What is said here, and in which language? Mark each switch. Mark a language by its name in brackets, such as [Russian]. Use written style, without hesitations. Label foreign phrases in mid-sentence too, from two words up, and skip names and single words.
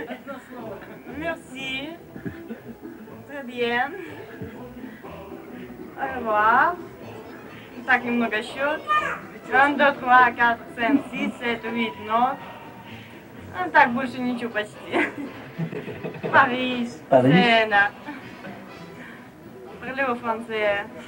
[French] Merci. Très bien. Au revoir. [Russian] Так немного счет. 1, 2, 3, 4, 5, 6, 7, 8 нот. Ну, так больше ничего почти. Париж. Сена. [French] Parlez au français.